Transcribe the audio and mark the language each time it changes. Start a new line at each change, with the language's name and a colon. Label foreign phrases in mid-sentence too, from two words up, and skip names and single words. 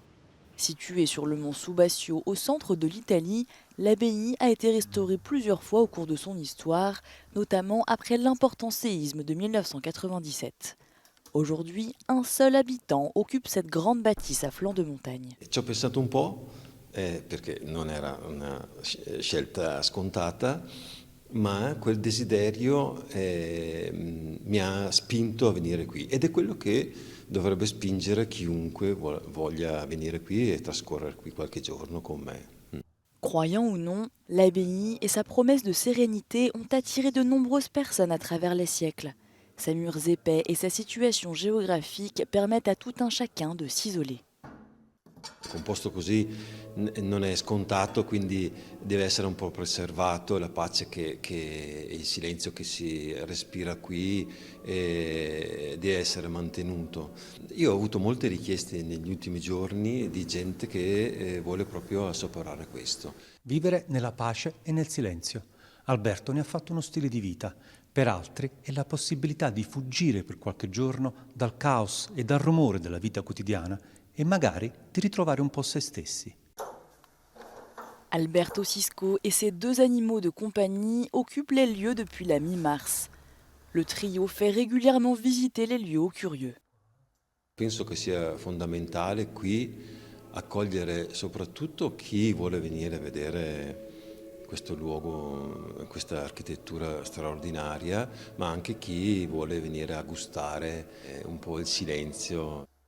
French: Située sur le mont Subasio au centre de l'Italie, l'abbaye a été restaurée plusieurs fois au cours de son histoire, notamment après l'important séisme de 1997. Aujourd'hui, un seul habitant occupe cette grande bâtisse à flanc de montagne.
Italian: Ci ho pensato un po', perché non era una scelta scontata, ma quel desiderio mi ha spinto a venire qui ed è quello che dovrebbe spingere chiunque voglia venire qui e trascorrere qui qualche giorno con me.
French: Croyant ou non, l'abbaye et sa promesse de sérénité ont attiré de nombreuses personnes à travers les siècles. Ses murs épais et sa situation géographique permettent à tout un chacun de s'isoler.
Italian: Un posto così non è scontato, quindi deve essere un po' preservato, la pace e il silenzio che si respira qui deve essere mantenuto. Io ho avuto molte richieste negli ultimi giorni di gente che vuole proprio assaporare questo. Vivere nella pace e nel silenzio. Alberto ne ha fatto uno stile di vita. Per altri è la possibilità di fuggire per qualche giorno dal caos e dal rumore della vita quotidiana et magari di ritrovare un po' se stessi.
French: Alberto Cisco et ses deux animaux de compagnie occupent les lieux depuis la mi-mars. Le trio fait régulièrement visiter les lieux aux curieux.
Italian: Penso che sia fondamentale qui accogliere soprattutto chi vuole venire a vedere questo luogo, questa architettura straordinaria, ma anche chi vuole venire a gustare un po' il silenzio.